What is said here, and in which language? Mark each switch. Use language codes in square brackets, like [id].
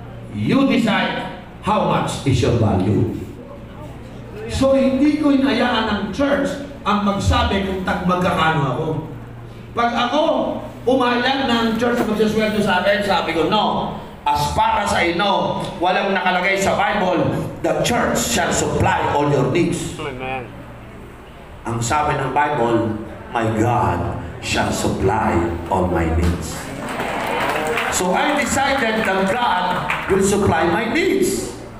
[en] You decide how much is your value. [tl] So, hindi ko hinayaan ng church ang magsabi kung magkakano ako. Pag ako umayag ng church magsasweldo sa akin, sabi ko, no. [en] As far as I know, [tl] walang nakalagay sa Bible, [en] the church shall supply all your needs. Amen. [tl] Ang sabi ng Bible, [en] my God shall supply all my needs. So, I decided that God will supply my needs.